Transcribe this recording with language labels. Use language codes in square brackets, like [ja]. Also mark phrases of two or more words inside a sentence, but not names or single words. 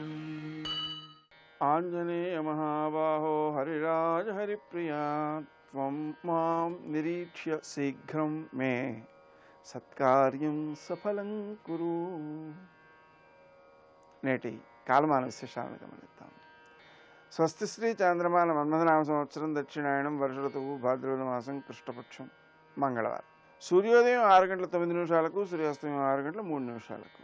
[sa] आञ्जनेय महाबाहो हरिराज हरिप्रिया त्वं मां निरीक्ष्य शीघ्रं मे సత్కార్యం సఫలం కురు. [te] నేటి కాలమాన విశేషాలను గమనిద్దాం. స్వస్తి శ్రీ చాంద్రమాన మన్మథనామ సంవత్సరం దక్షిణాయనం వర్ష ఋతువు భాద్రపద మాసం కృష్ణపక్షం మంగళవారం. సూర్యోదయం 6:09 సూర్యాస్తమయం 6:03.